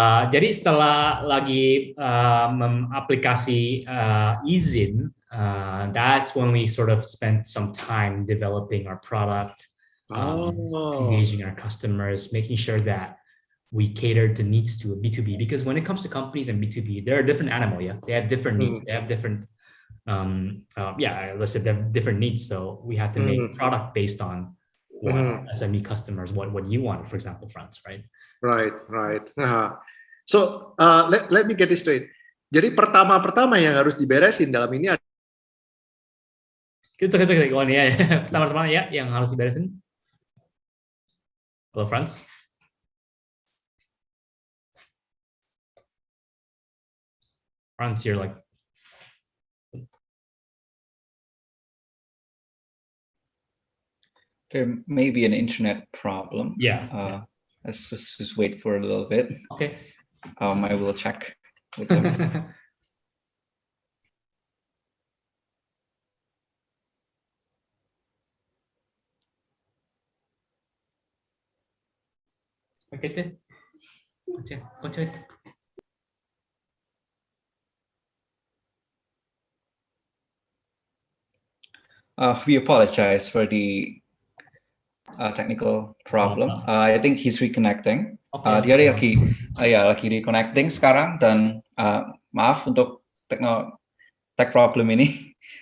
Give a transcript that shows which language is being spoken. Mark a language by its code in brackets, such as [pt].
[id] Jadi setelah lagi aplikasi izin, [en] that's when we sort of spent some time developing our product, engaging our customers, making sure that we cater to needs to a B2B, because when it comes to companies and B2B, they're a different animal. Yeah, they have different needs. They have different let's say they have different needs. So we have to make a product based on what SME customers, what you want, for example, France, right? Right. So let me get this straight. [id] Jadi pertama yang harus diberesin dalam ini ada. Kita pertama ya yang harus diberesin. [en] Hello, France. France, you're like. There may be an internet problem. Yeah. Let's just wait for a little bit. Okay. I will check with them. [id] Okay deh. Kocok. [en] We apologize for the technical problem. I think he's reconnecting. [id] Dia lagi reconnecting sekarang, dan maaf untuk tech problem ini.